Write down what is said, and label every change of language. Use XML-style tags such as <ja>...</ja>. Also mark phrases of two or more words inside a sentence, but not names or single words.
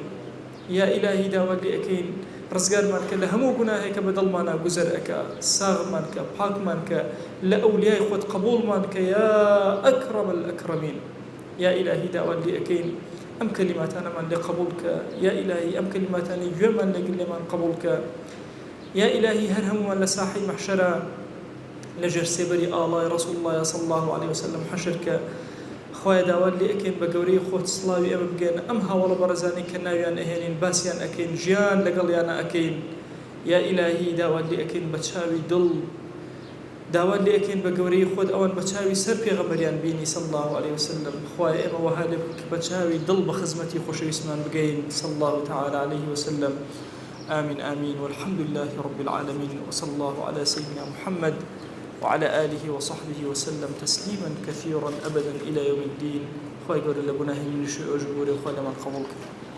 <ckb>یا ئیلاهی داوات لێ ئەەکەین ڕزگارمان کە لە هەموو گوناهێکە بە دڵمانە گوزەر ئەکا، ساغمان کە، پاکمان کە، لە ئەولیای خۆت قبوڵمان کە</ckb> <ar>یا ئەکرەمە الئەکرەمین.</ar> <ckb>یا ئیلاهی داوات لێ ئەەکەین ئەم کەلیماتانەمان لێ قبوڵ کە، یا ئیلاهی ئەم کەلیماتانی گوێمان لەگەڵ لێمان قبوڵ کە، یا ئیلاهی هەر هەموومان لە ساحەی مەحشەرە لەژێر سێبەری ئاڵای</ckb> <ar>ڕەسوڵ الله صلی الله عليه وسلم</ar> <ckb>حەشر کە. خوایە داوات لێ ئەەکەین بە گەورەی خۆت سڵاوی ئەمە بگەێنە ئەم هاوڵە بەڕێزانەی کە ناویان ئەهێنین، باسییان ئەەکەین، ژیان لەگەڵیانە ئەەکەین. یا ئیلاهی داوات لێ ئەەکەین بە چاوی دڵ، داوات لێ ئەەکەین بە گەورەی خۆت ئەوان بە چاوی سەر پێغەمبەریان بینی</ckb> <ar>صلی الله عليه وسلم.</ar> <ckb>خوایە ئێمە وەها لێ بکە بە چاوی دڵ بە خزمەتی خۆشەویستمان بگەین</ckb> <ar>صلی الله تعالى عليه وسلم. آمين آمين والحمد لله رب العالمين وصلى الله على سيدنا محمد وعلى آله وصحبه وسلم تسليما كثيرا أبدا إلى يوم الدين.</ar> <ckb>خوای گەورە لە گوناهی منیش و ئەوش بوورێ، خوای لەمان قبوڵ کە.</ckb>